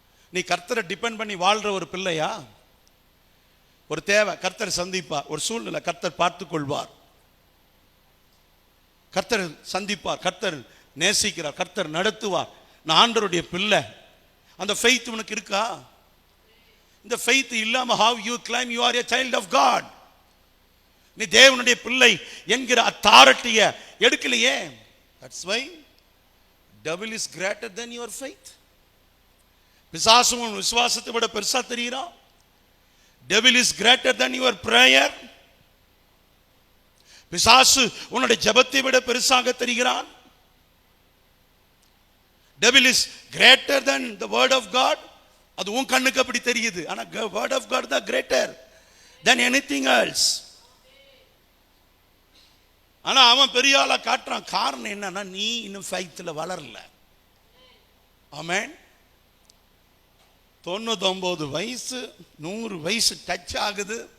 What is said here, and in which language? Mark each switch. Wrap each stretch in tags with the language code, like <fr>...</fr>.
<ta>நீ கர்த்தரை டிபெண்ட் பண்ணி வாழ்ற ஒரு பிள்ளையா? ஒரு தேவை கர்த்தர் சந்திப்பார், ஒரு சூழ்நிலை கர்த்தர் பார்த்துக் கொள்வார், கர்த்தர் சந்திப்பார், கர்த்தர் நேசிக்கிறார், கர்த்தர் நடத்துவார். நான் ஆண்டவருடைய பிள்ளை. அந்த ஃபெய்த் உனக்கு இருக்கா? இந்த ஃபெய்த் இல்லாம</ta> <en>how you claim you are a child of God?</en> <ta>நீ தேவனுடைய பிள்ளை என்கிற அத்தாரிட்டியை எடுக்கலையே.</ta> <en>That's why devil is greater than your faith.</en> <ta>பிசாசு உன் விசுவாசத்தை விட பெருசா தெரியுறான்.</ta> <en>devil is greater than your prayer.</en> <ta>பிசாசு உன்னுடைய ஜெபத்தை விட பெருசாக தெரிகிறான்.</ta> <en>devil is greater than the word of God.</en> <ta>அது உன் கண்ணுக்கு அப்படி தெரியுது.</ta> <en>ஆனா word of God is greater than anything else.</en> <ta>ஆனா அவன் பெரிய ஆளா காட்டுறான். காரணம் என்னன்னா, நீ இன்னும் ஃபெய்த்ல வளரல. ஆமென். 99 வயசு 100 வயசு டச் ஆகுது.</ta>